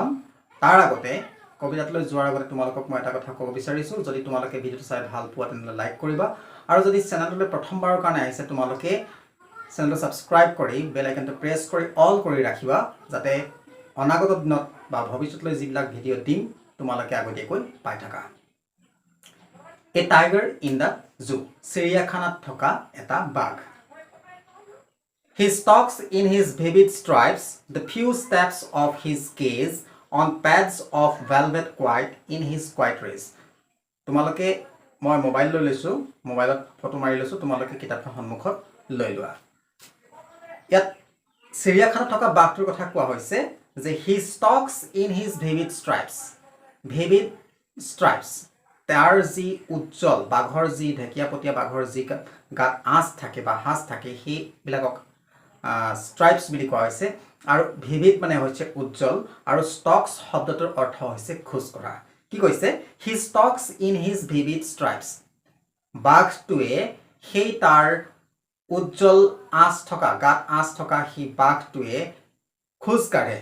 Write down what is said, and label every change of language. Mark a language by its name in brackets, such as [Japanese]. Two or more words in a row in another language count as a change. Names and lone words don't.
[Assamese] তাৰ আগতে কবিতাটোলৈ যোৱাৰ আগতে তোমালোকক মই এটা কথা ক'ব বিচাৰিছোঁ, যদি তোমালোকে ভিডিঅ'টো চাই ভাল পোৱা তেনেহ'লে লাইক কৰিবা আৰু যদি চেনেলটোলৈ প্ৰথমবাৰৰ কাৰণে আহিছে তোমালোকে চেনেলটো ছাবস্ক্ৰাইব কৰি [English] bell icon press [Assamese] কৰি অল কৰি ৰাখিবা, যাতে অনাগত দিনত বা ভৱিষ্যতলৈ যিবিলাক ভিডিঅ' দিম তোমালোকে আগতীয়াকৈ পাই থাকা। [English] A tiger in the zoo, [Assamese] চিৰিয়াখানাত থকা এটা বাঘ। [English] He stalks in his vivid stripes the few steps of his cage on pads of velvet quiet in his quiet race. [Assamese] তোমালোকে মই মোবাইল লৈ লৈছোঁ, মোবাইলত ফটো মাৰি লৈছোঁ, তোমালোকে কিতাপখন সন্মুখত লৈ লোৱা। ইয়াত চিৰিয়াখানাত থকা বাঘটোৰ কথা কোৱা হৈছে যে [English] he stalks in his vivid stripes, vivid stripes, [Assamese] তাৰ যি উজ্জ্বল বাঘৰ যি ঢেকীয়াপতীয়া বাঘৰ যি গাত আঁচ থাকে বা সাজ থাকে সেইবিলাকক ষ্ট্ৰাইপছ বুলি কোৱা হৈছে। আৰু ভিভিড মানে হৈছে উজ্জ্বল আৰু ষ্টক্স শব্দটোৰ অৰ্থ হৈছে খোজ কঢ়া। কি কৈছে? [English] He stalks in his vivid stripes, [Assamese] বাঘটোৱে সেই তাৰ উজ্জ্বল আঁচ থকা গাত আঁচ থকা সেই বাঘটোৱে খোজ কাঢ়ে।